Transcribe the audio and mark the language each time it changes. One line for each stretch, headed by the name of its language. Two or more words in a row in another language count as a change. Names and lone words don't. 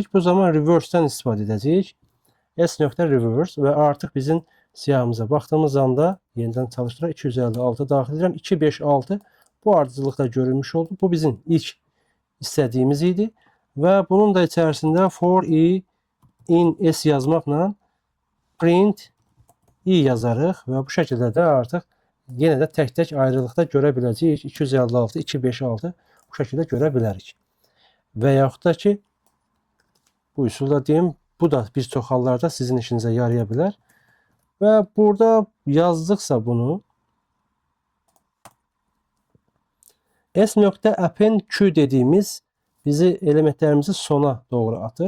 Azerbaijani: Bu zaman reverse-dən istifadə edəcəyik. S.reverse və artıq bizim siyahımıza baxdığımız anda yenidən çalışdıraq. 256 daxil edirəm. 256 bu ardıcıllıqda görülmüş oldu. Bu bizim ilk istədiyimiz idi. Və bunun da içərisində
English: for i in S
Azerbaijani: yazmaqla print i yazarıq və bu şəkildə də artıq yenə də tək-tək ayrılıqda görə biləcəyik. 256, 256 bu şəkildə görə bilərik. Və yaxud da ki, bu üsulda deyim, bu da bir çox hallarda sizin işinizə yaraya bilər. Və burada yazdıqsa bunu S.append Q dediyimiz bizi elementlərimizi sona doğru atır.